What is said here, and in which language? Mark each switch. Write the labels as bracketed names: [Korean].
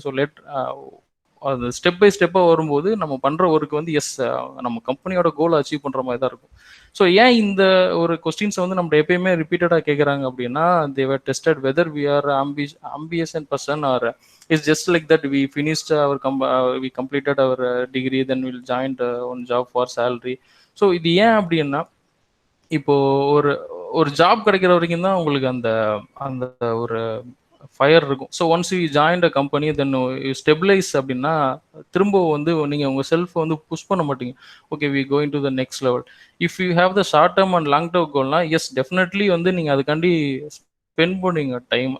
[Tamil] So அது step by ஸ்டெப்பாக வரும்போது நம்ம பண்ணுற ஒர்க்கு வந்து நம்ம கம்பெனியோட கோலை அச்சீவ் பண்ணுற மாதிரி தான் இருக்கும். ஸோ ஏன் இந்த ஒரு கொஸ்டின்ஸை வந்து நம்ம எப்பயுமே ரிப்பீட்டடாக கேட்குறாங்க அப்படின்னா, [English] they were tested whether we are ambitious person or it's just like that we finished we completed our degree, then we'll join one job for salary. [Tamil] So இது ஏன் அப்படின்னா, இப்போ ஒரு ஜாப் கிடைக்கிற வரைக்கும் தான் உங்களுக்கு அந்த ஒரு ஃபயர் இருக்கும். So [English] once you join a company, then you stabilise [Tamil] அப்படின்னா திரும்ப வந்து நீங்கள் உங்கள் செல்ஃபை வந்து புஷ் பண்ண மாட்டீங்க. [English] Okay, we going to the next level. If you have the short term and long term கோல்னா, yes definitely [Tamil] வந்து நீங்கள் அதுக்காண்டி ஸ்பெண்ட் பண்ணுவீங்க [English] Time.